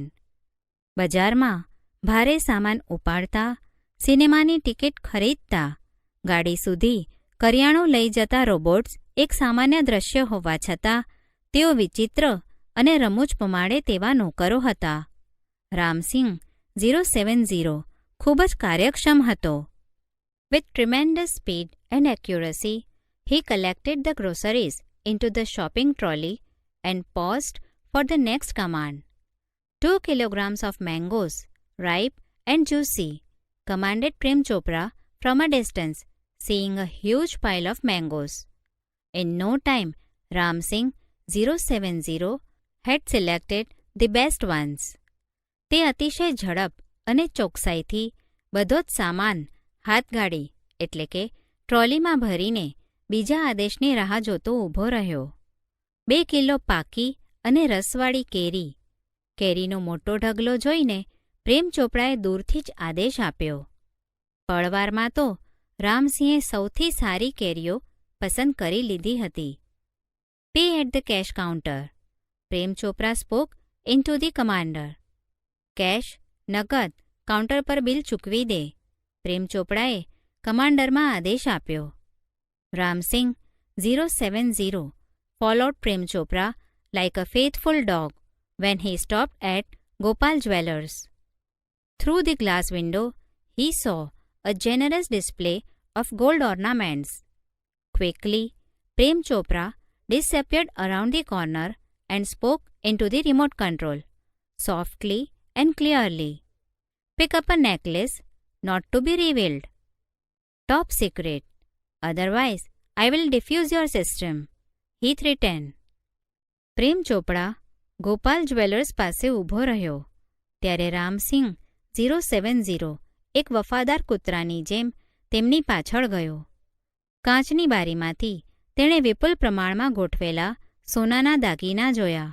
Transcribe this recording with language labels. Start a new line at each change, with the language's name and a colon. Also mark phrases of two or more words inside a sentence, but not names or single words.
Gujarati: બજારમાં ભારે સામાન ઉપાડતા, સિનેમાની ટિકિટ ખરીદતા, ગાડી સુધી કરિયાણું લઈ જતા રોબોટ્સ એક સામાન્ય દ્રશ્ય હોવા છતાં તેઓ વિચિત્ર અને રમૂજ પમાડે તેવા નોકરો હતા. રામસિંહ 070 ખૂબ જ કાર્યક્ષમ હતો.
English: With tremendous speed and accuracy, he collected the groceries into the shopping trolley and paused for the next command. 2 kilograms of mangoes, ripe and juicy, commanded Prem Chopra from a distance, seeing a huge pile of mangoes. In no time, Ramsingh 070 had selected the best ones.
Gujarati: તે અતિશય ઝડપ અને ચોકસાઈથી બધો જ સામાન હાથગાડી એટલે કે ટ્રોલીમાં ભરીને બીજા આદેશની રાહ જોતો ઊભો રહ્યો. 2 કિલો પાકી અને રસવાળી કેરી. કેરીનો મોટો ઢગલો જોઈને પ્રેમ ચોપડાએ દૂરથી જ આદેશ આપ્યો. પળવારમાં તો રામસિંહે સૌથી સારી કેરીઓ પસંદ કરી લીધી હતી.
English: Pay at the cash counter. પ્રેમ ચોપરા spoke into the commander.
Gujarati: કેશ નગદ કાઉન્ટર પર બિલ ચૂકવી દે. પ્રેમ ચોપડાએ કમાન્ડરમાં આદેશ આપ્યો.
English: રામસિંહ 070 followed Prem Chopra like a faithful dog when he stopped at Gopal Jewellers. Through the glass window, he saw a generous display of gold ornaments. Quickly, Prem Chopra disappeared around the corner and spoke into the remote control, softly and clearly. Pick up a necklace, not to be revealed. Top secret. Otherwise, I will defuse your system. He threatened.
Gujarati: પ્રેમ ચોપડા ગોપાલ જ્વેલર્સ પાસે ઊભો રહ્યો ત્યારે રામસિંહ 070 એક વફાદાર કૂતરાની જેમ તેમની પાછળ ગયો. કાચની બારીમાંથી તેણે વિપુલ પ્રમાણમાં ગોઠવેલા સોનાના દાગીના જોયા.